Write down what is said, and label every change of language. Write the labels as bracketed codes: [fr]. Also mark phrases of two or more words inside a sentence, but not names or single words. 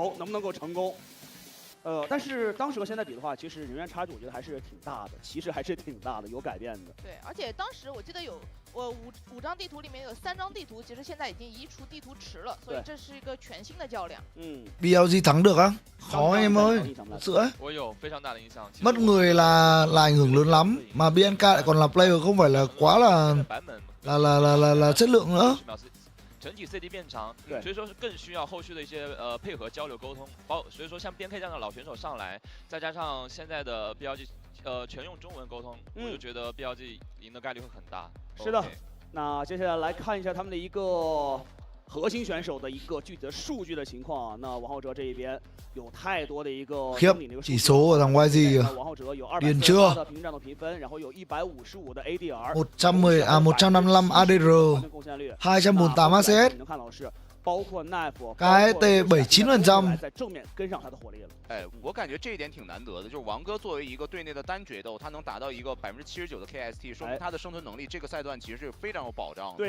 [zh] 复仇能不能够成功？但是当时和现在比的话，其实人员差距我觉得还是挺大的，其实还是挺大的，有改变的。对，而且当时我记得有五张地图里面有3张地图，其实现在已經移除地圖池了，所以這是一個全新的較量。 [vi] BLG thắng được á? Khó em ơi, thật sự ấy. Mất người là ảnh hưởng lớn lắm, mà BNK lại còn là player không phải là quá là chất lượng nữa. [zh] 整体 CD 变长，所以说是更需要后续的一些配合交流沟通，所以说像 BNK 这样的老选手上来，再加上现在的 BLG 全用中文沟通，我就觉得 BLG 赢的概率会很大。是的，那接下来来看一下他们的一个核心选手的一个具体的数据的情况啊。那王浩哲这一边有太多的一个 [vi] chỉ số của thằng YG kìa. [zh] 王浩哲有 [vi] điên chưa? [zh] 248 的平均战斗评分，然后有155的 ADR， [en] 155 ADR, 248 ACS. [zh] 你能看到是包括 Knife， [vi] cái T79% [zh] 在正面跟上他的火力了。我感觉这一点挺难得的，就是王哥作为一个队内的单决斗，他能达到一个79%的 KST， 说明他的生存能力这个赛段其实是非常有保障的。